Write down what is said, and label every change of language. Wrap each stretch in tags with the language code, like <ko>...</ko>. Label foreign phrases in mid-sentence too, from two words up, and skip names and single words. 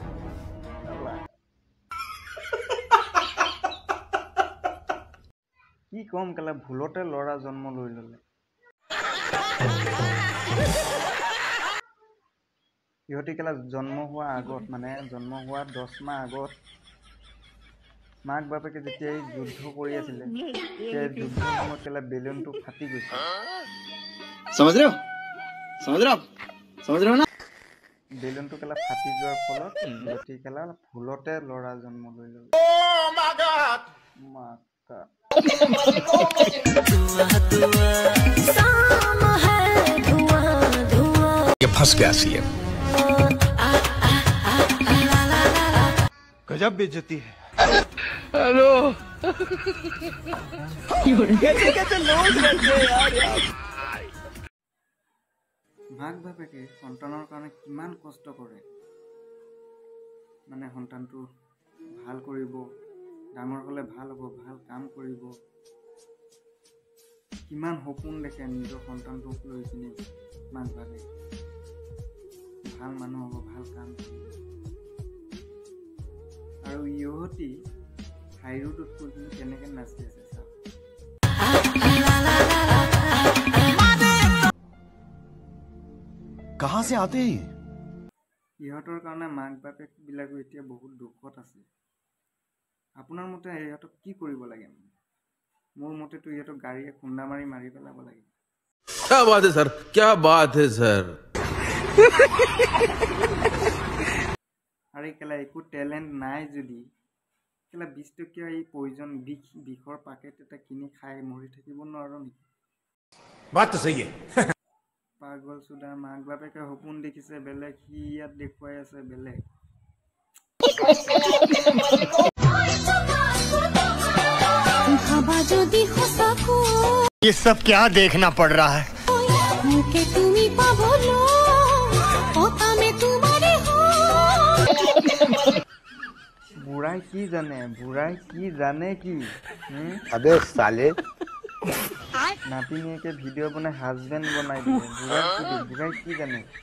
<as>কি কম কেলা, ভুলতে ল'ৰা জন্ম লৈ ল'লে। ইহঁতি কেলা জন্ম হোৱা আগত, মানে জন্ম হোৱা 10 মাহ আগত মাক বাপেকে যেতিয়া যুদ্ধ কৰি আছিলে, সেই যুদ্ধৰ সময়ত কেলা বেলুনটো ফাটি গৈছে।</as> <hi>समझ रहे हो ना।</hi> <as>বেলুনটো কেলা ফাটি যোৱাৰ ফলত ইহঁতি কেলা ভুলতে ল'ৰা জন্ম লৈ ল'লে।</as> <hi>ये फंस गया सीएम। गजब बेइज्जती है।</hi> <as>মাক বাপেকে সন্তানৰ কাৰণে কিমান কষ্ট কৰে, মানে সন্তানটো ভাল কৰিব, ডাঙৰ হ'লে ভাল হ'ব, ভাল কাম কৰিব, কিমান সপোন দেখে নিজৰ সন্তানটোক লৈ কিনে। মাক বাপেকে ভাল মানুহ হ'ব, ভাল কাম কৰিব, আৰু ইহঁতি হাইৰোডত কৈ কিনে কেনেকৈ নাচি আছে চাওক।</as> <hi>कहाँ से आते हैं?</hi> <as>ইহঁতৰ কাৰণে মাক বাপেক বিলাকো এতিয়া বহুত দুখত আছে। আপোনাৰ মতে ইহঁতক কি কৰিব লাগে? মোৰ মতেতো ইহঁতক গাড়ীয়ে খুন্দা মাৰি মাৰি পেলাব লাগে।</as> <hi>क्या बात है सर, क्या बात है सर।</hi> <as>আৰু কেলা একো টেলেণ্ট নাই যদি কেলা 20 টকীয়া এই পয়জন বিষৰ পাকেট এটা কিনি খাই মৰি থাকিব নোৱাৰো নেকি?</as> <hi>बात तो सही है।</hi> <as>পাগল চোদা, মাক বাপেকে সপোন দেখিছে বেলেগ, সি ইয়াত দেখুৱাই আছে বেলেগ।</as> <hi>ये सब क्या देखना पड़ रहा है?</hi> <as>বুঢ়াই কি জানে, বুঢ়াই কি জানে কি?</as> <hi>अबे साले</hi> <as>নাতিনীয়েকে ভিডিঅ' বনাই হাজবেণ্ড বনাই দিয়ে। বুঢ়াই কি জানে?</as>